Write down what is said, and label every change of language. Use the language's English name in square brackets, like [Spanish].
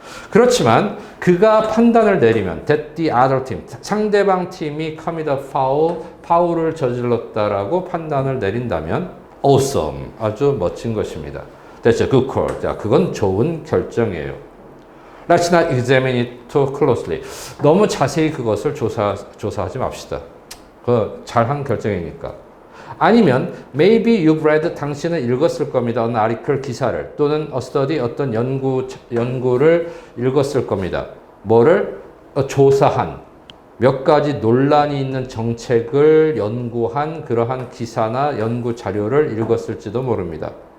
[Korean] 그렇지만 그가 판단을 내리면 [English] that the other team, [Korean] 상대방 팀이 [English] commit a foul, [Korean] 파울을 저질렀다라고 판단을 내린다면 [English] awesome, [Korean] 아주 멋진 것입니다. [English] That's a good call. [Korean] 자, 그건 좋은 결정이에요. [English] Let's not examine it too closely. [Korean] 너무 자세히 그것을 조사하지 맙시다. 그 잘한 결정이니까. 아니면 [English] maybe you've read, [Korean] 당신은 읽었을 겁니다. 어느 article, 기사를, 또는 [English] a study, [Korean] 어떤 연구를 읽었을 겁니다. 뭐를? 조사한, 몇 가지 논란이 있는 정책을 연구한 그러한 기사나 연구 자료를 읽었을지도 모릅니다.